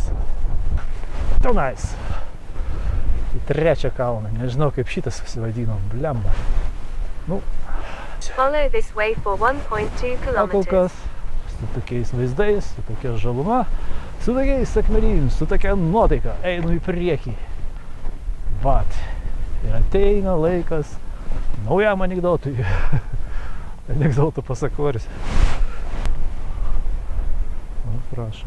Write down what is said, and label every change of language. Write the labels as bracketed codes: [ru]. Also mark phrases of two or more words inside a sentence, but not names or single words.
[lt] Tenais. Į trečią kalną. Nežinau, kaip šitas pasivadino. Blemba. Nu. [en] Follow this way for 1.2 [lt] O kol kas su tokiais vaizdais, su tokia žaluma, su tokiais akmenim, su tokia nuotaika. Einu į priekį. Vat. Ir ateina laikas naujam anekdotui. Anekdotų pasakoris. O, prašom.